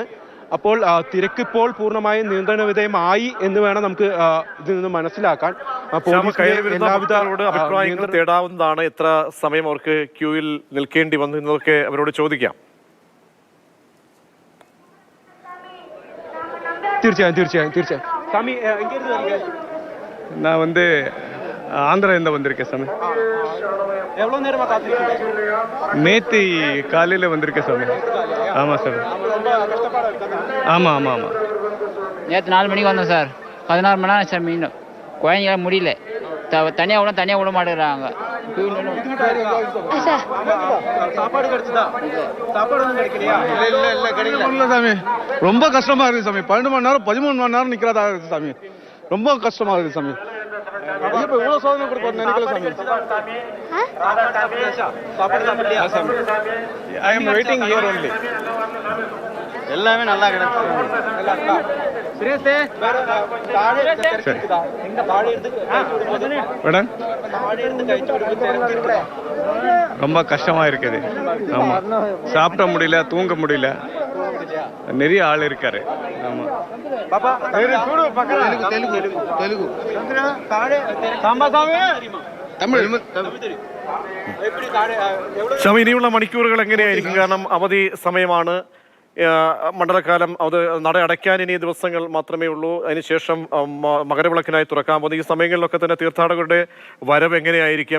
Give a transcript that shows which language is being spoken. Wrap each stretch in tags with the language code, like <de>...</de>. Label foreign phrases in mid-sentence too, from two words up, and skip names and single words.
<ml>അപ്പോൾ തിരക്കിപ്പോൾ പൂർണ്ണമായും നിയന്ത്രണ വിധേയമായി എന്ന് വേണം നമുക്ക് ഇതിൽ നിന്ന് മനസ്സിലാക്കാൻ. അഭിപ്രായങ്ങൾ തേടാവുന്നതാണ്. എത്ര സമയം അവർക്ക് ക്യൂവിൽ നിൽക്കേണ്ടി വന്നു എന്നതൊക്കെ അവരോട് ചോദിക്കാം. തീർച്ചയായും സ്വാമി,</ml> <ta>நான் ஆந்திராவிலிருந்து வந்திருக்கேன் சாமி. எவ்வளோ நேரமா காத்திருக்கீங்க? நேற்று காலையில் வந்திருக்கேன் சாமி. ஆமாம் சார். ஆமாம். நேற்று 4 மணிக்கு வந்தோம் சார். 16 மணி நேரம் சார். மீண்டும் குழந்தைங்களாம் முடியல. தனியாக விட மாட்டேங்கிறாங்க. சாப்பாடு கிடைச்சதா? சாப்பாடு ஒன்றும் கிடைக்கலையா? இல்லை கிடைக்கல சாமி. ரொம்ப கஷ்டமா இருக்குது சாமி. 12 மணி நேரம் 13 மணி நேரம் நிற்கிறதா இருக்குது சாமி. ரொம்ப கஷ்டமா இருக்குது சாமி. இவ்வளவு சோதனை கொடுப்போம் நினைக்கல சாமி.</ta> <en>I am waiting here only.</en> <ta>எல்லாமே நல்லா கிடைச்சு. ரொம்ப கஷ்டமா இருக்குது. ஆமா, சாப்பிட முடியல, தூங்க முடியல. நிறைய ஆள் இருக்காரு. ஆமா.</ta> <ml>ഇനിയുള്ള മണിക്കൂറുകൾ എങ്ങനെയായിരിക്കും? കാരണം അവധി സമയമാണ്, മണ്ഡലകാലം. അത് നട അടയ്ക്കാൻ ഇനി ദിവസങ്ങൾ മാത്രമേ ഉള്ളൂ. അതിനുശേഷം മകരവിളക്കിനായി തുറക്കാൻ പോകുന്ന ഈ സമയങ്ങളിലൊക്കെ തന്നെ തീർത്ഥാടകരുടെ വരവ് എങ്ങനെയായിരിക്കും?</ml>